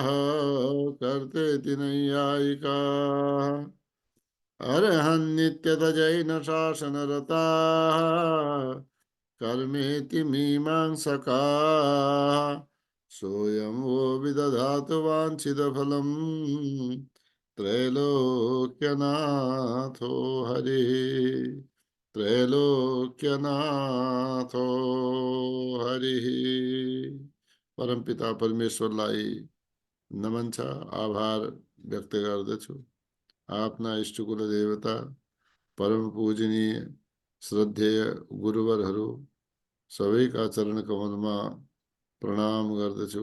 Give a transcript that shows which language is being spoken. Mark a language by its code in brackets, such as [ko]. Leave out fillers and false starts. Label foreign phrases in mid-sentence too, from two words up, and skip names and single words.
[sa] कर्तेति नैयायिकाः अर्हन्नित्यत जैन शासनरताः कर्मेति मीमांसकाः सोऽयं वो विदधातु वाञ्छितफलम् त्रैलोक्यनाथो हरिः त्रैलोक्यनाथो हरिः। [ne] परमपिता परमेश्वरलाई नमन छ, आभार व्यक्त गर्दछु। आफ्ना इष्टकुल देवता परम पूजनीय श्रद्धेय गुरुवरहरू सबैका चरण कमलमा प्रणाम गर्दछु।